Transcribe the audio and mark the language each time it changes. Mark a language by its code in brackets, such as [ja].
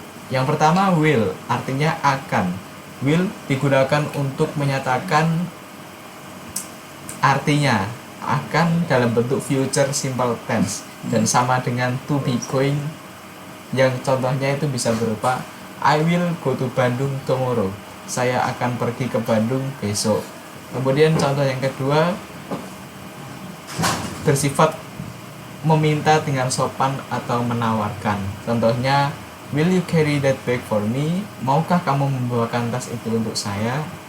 [id] Yang pertama will artinya akan. Will digunakan untuk menyatakan artinya akan dalam bentuk future simple tense dan sama dengan [en] to be going, [id] yang contohnya itu bisa berupa [en] I will go to Bandung tomorrow. [id] Saya akan pergi ke Bandung besok. Kemudian contoh yang kedua bersifat meminta dengan sopan atau menawarkan. [en] Contohnya, will you carry that bag for me? [id] Maukah kamu membawakan tas itu untuk saya?